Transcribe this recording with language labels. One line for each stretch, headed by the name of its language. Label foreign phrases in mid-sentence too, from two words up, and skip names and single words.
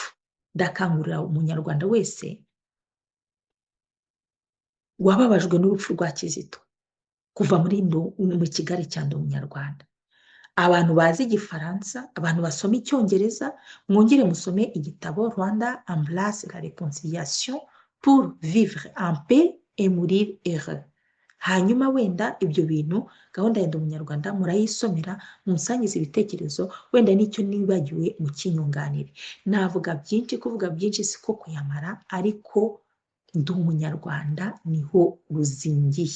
Kinyarwanda: Ndakangurira umunyarwanda wese wababajwe n'urupfu rwa Kizito kuva mu kigare cya Ndi Umunyarwanda. Abantu bazi Igifaransa, abantu basoma Icyongereza, mwongere musome igitabo Rwanda Embrasse la Réconciliation pour vivre en paix et mourir heureux. Hanyuma wenda ibyo bintu gahunda ya Ndi Umunyarwanda murayisomera, musangize ibitekerezo, wenda nicyo nibagiwe mu kinyunganire. Navuga byinshi, kuvuga byinshi siko kuyamara, ariko Ndi Umunyarwanda niho ruzingiye.